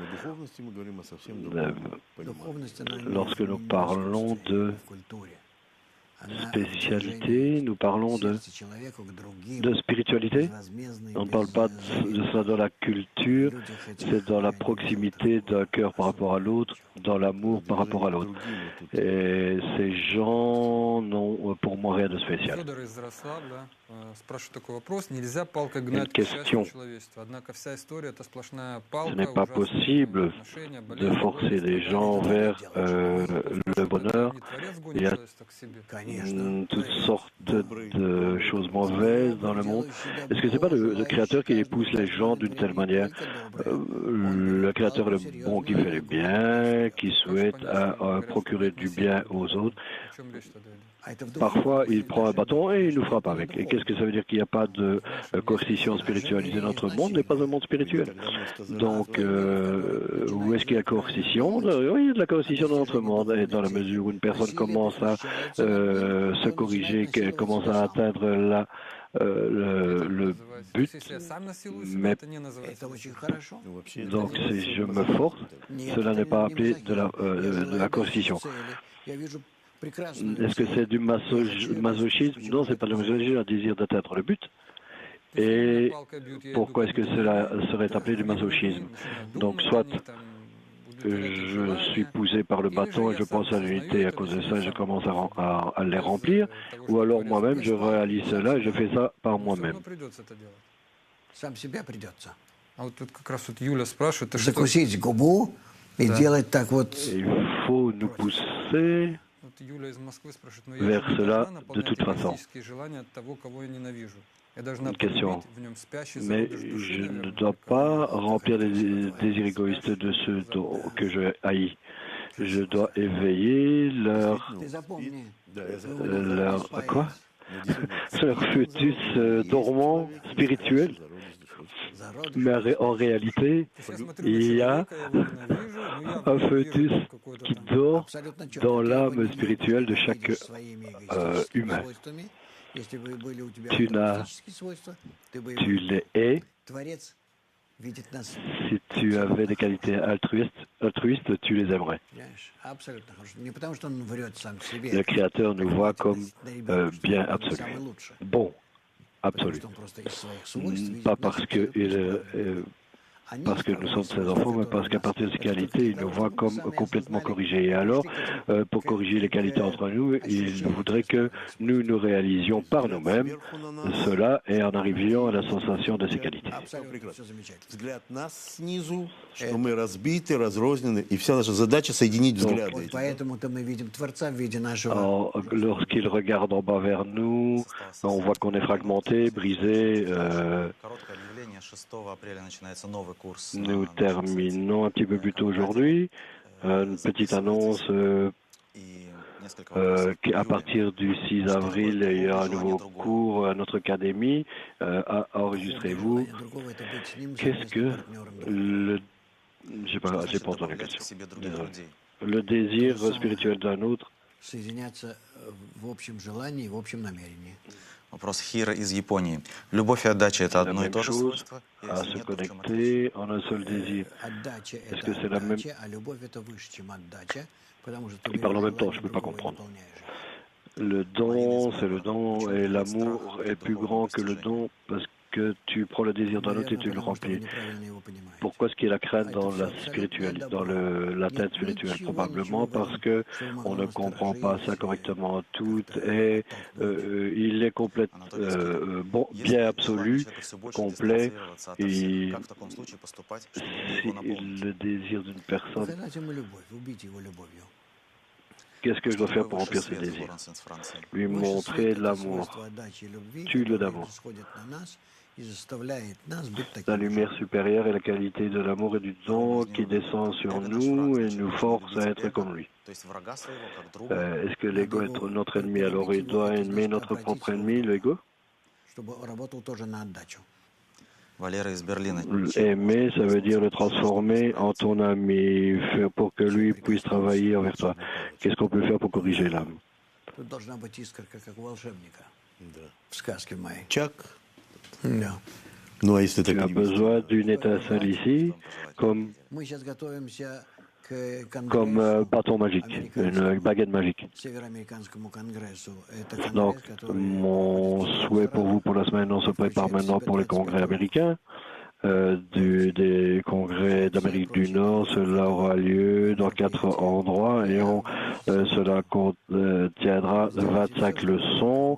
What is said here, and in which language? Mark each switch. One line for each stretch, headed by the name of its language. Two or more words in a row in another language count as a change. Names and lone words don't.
French: Lorsque nous parlons de spécialité, nous parlons de spiritualité. On ne parle pas de cela dans la culture, c'est dans la proximité d'un cœur par rapport à l'autre, dans l'amour par rapport à l'autre. Et ces gens n'ont pour moi rien de spécial.
Russian: Федор из Ярославля спрашивает такой вопрос. Нельзя палкой гнать к
French: question.
Russian: счастью человечества. Однако вся история — это сплошная палка.
French: Ce n'est pas
Russian: ужасные
French: possible
Russian: отношения,
French: de
Russian: болезни,
French: forcer des
Russian: страдания.
French: gens vers le bonheur.
Russian: Не Творец гонит
French: Il y a
Russian: человечество к себе.
French: toutes sortes de choses mauvaises dans le monde. Est-ce que ce n'est pas le Créateur qui pousse les gens d'une telle manière? Le Créateur est le bon qui fait le bien, qui souhaite procurer du bien aux autres.
Russian: О чем речь тогда идет?
French: Parfois, il prend un bâton et il nous frappe avec. Et qu'est-ce que ça veut dire? Qu'il n'y a pas de coercition spiritualisée? Notre monde n'est pas un monde spirituel. Donc, où est-ce qu'il y a coercition? Oui, il y a de la coercition dans notre monde. Et dans la mesure où une personne commence à se corriger, qu'elle commence à atteindre le but,
Russian: Если я сам насилую себя,
French: mais
Russian: это не называется. Это очень хорошо.
French: donc si je me force, cela n'est pas appelé de la coercition.
Russian: Я вижу прекрасную
French: Est-ce que c'est du masochisme? Non, c'est pas du masochisme, un désir d'atteindre le but. Et
Russian: Палкой бьют, я иду
French: pourquoi est-ce que cela serait appelé du masochisme? Donc soit je suis poussé par le bâton et je pense à l'unité, à cause de ça je commence à les remplir, ou alors moi-même je réalise cela et je fais ça par moi-même.
Russian: Придется это делать. сам себя придется. А вот тут как раз вот Юля спрашивает, ты что? Закусить губу и делать так вот.
French: Il faut nous pousser
Russian: Вот Юля из Москвы спрашивает, но
French: vers
Russian: я же не
French: cela
Russian: должна
French: de toute
Russian: наполнять
French: façon.
Russian: эгоистические желания от того, кого я ненавижу. Я должна
French: Une question.
Russian: пробудить в нем спящий
French: Mais
Russian: зародыш души,
French: je ne
Russian: наверное,
French: dois
Russian: только
French: pas
Russian: он
French: remplir des
Russian: называется
French: désirs égoïstes de ceux que je haïs. Je dois éveiller
Russian: Ты запомни.
French: quoi? Leur fœtus dormant spirituel. Mais en réalité,
Russian: Я смотрю
French: il y
Russian: на
French: a
Russian: человека, я его ненавижу, но я
French: un
Russian: вижу
French: fœtus
Russian: какое-то
French: qui
Russian: там
French: dort
Russian: Абсолютно четко.
French: dans
Russian: Ты
French: l'âme
Russian: его не
French: spirituelle de chaque
Russian: видишь своими эгоистическими
French: humain.
Russian: свойствами. Если бы были у тебя
French: Tu n'as-
Russian: эгоистические свойства, ты бы
French: Tu
Russian: его...
French: les hais.
Russian: Творец видит нас.
French: Si tu avais des qualités altruistes, tu les aimerais.
Russian: Понимаешь? Абсолютно хорошо. Не потому, что он врет сам себе.
French: Le Créateur nous voit comme bien absolu,
Russian: Самый лучший.
French: bon,
Russian: Потому
French: absolu.
Russian: что он просто из своих свойств видит
French: Pas
Russian: нас
French: parce qu'il
Russian: абсолютно.
French: parce que nous sommes ses enfants, mais parce qu'à partir de ces qualités, il nous voit comme complètement corrigés. Et alors, pour corriger les qualités entre nous, il voudrait que nous nous réalisions par nous-mêmes cela et en arrivions à la sensation de ces qualités.
Russian: Взгляд нас снизу, что мы разбиты, разрознены, и вся наша задача соединить взгляды. Вот поэтому-то мы видим Творца в виде нашего.
French: Alors, lorsqu'il regarde en bas vers nous, on voit qu'on est fragmenté, brisé.
Russian: Короткое объявление. 6 апреля начинается новый курс.
French: Nous terminons un petit peu plus tôt aujourd'hui. Une petite annonce
Russian: И несколько вопросов.
French: qu'à partir du 6 avril, il y aura un nouveau cours à notre académie. Enregistrez-vous.
Russian: Другого это быть с ним,
French: Qu'est-ce que le... J'ai pas entendu la
Russian: Добавлять к
French: question.
Russian: себе других людей.
French: Le désir spirituel d'un autre.
Russian: соединяться в общем желании, в общем намерении. Вопрос Хира из Японии. Любовь и отдача — это
French: La
Russian: одно и
French: même
Russian: то же
French: chose,
Russian: свойство?
French: à
Russian: Если
French: se
Russian: нет, то в чем отличие?
French: connecter en un seul désir.
Russian: Отдача
French: Est-ce
Russian: это
French: que c'est la même-
Russian: отдача, а любовь это выше, чем отдача, потому что ты
French: Ils parlent en même temps,
Russian: желание
French: je peux pas
Russian: другого
French: comprendre.
Russian: выполняешь.
French: Le don, c'est le don, et l'amour est plus grand que le don parce que tu prends le désir d'un autre et tu le
Russian: Потому что вы
French: remplis.
Russian: неправильно его понимаете.
French: Pourquoi est-ce qu'il y a la crainte dans la spiritualité, dans l'atteinte spirituelle? Probablement parce que on ne comprend pas ça correctement. Tout est, il est complètement bon, bien absolu, complet, et
Russian: Как в таком случае поступать, чтобы
French: si
Russian: его наполнить?
French: le désir d'une personne,
Russian: Показать ему любовь, убить его любовью.
French: qu'est-ce que je dois faire pour
Russian: Какой
French: remplir
Russian: высший
French: ses
Russian: свет,
French: désirs?
Russian: Лоренс из Франции?
French: Lui
Russian: Высший
French: montrer
Russian: свет
French: de
Russian: это
French: l'amour,
Russian: свойство отдачи и любви,
French: Tu le
Russian: которое
French: d'amour.
Russian: исходит на нас и заставляет нас быть
French: la
Russian: такими же.
French: lumière supérieure et la qualité de l'amour et du don qui descend sur nous et nous force à être comme lui.
Russian: То есть врага своего как друга.
French: Est-ce que l'ego est notre ennemi? Alors il doit aimer notre propre ennemi, l'ego?
Russian: Чтобы работал тоже на отдачу. Валера из Берлина.
French: Aimer, ça veut dire le transformer en ton ami, faire pour que lui puisse travailler envers toi. Qu'est-ce qu'on peut faire pour corriger l'âme?
Russian: Тут должна быть искорка, как у волшебника Да. в сказке моей. Чак. Да. Ну, а если
French: Tu
Russian: так
French: as
Russian: не будет?
French: besoin d'une étincelle ici, comme
Russian: Мы сейчас готовимся к
French: bâton magique, une baguette magique.
Russian: Североамериканскому конгрессу. Это конгресс,
French: Donc,
Russian: который
French: mon souhait pour vous pour la semaine, on se prépare maintenant pour les congrès américains. Des congrès d'Amérique du Nord, cela aura lieu dans 4 endroits et cela contiendra 25 leçons.